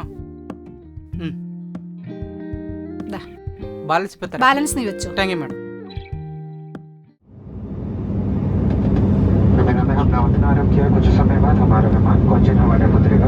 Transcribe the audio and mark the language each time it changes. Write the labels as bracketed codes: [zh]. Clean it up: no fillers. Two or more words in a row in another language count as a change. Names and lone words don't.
[ml] ബാലൻസ് ഇപ്പൊ തരാം. ബാലൻസ് നീ വെച്ചോ. [en] Thank you madam. [hi] हमने आरंभ किया। कुछ समय बाद हमारा विमान कोचीन हवाई अड्डा उतरेगा।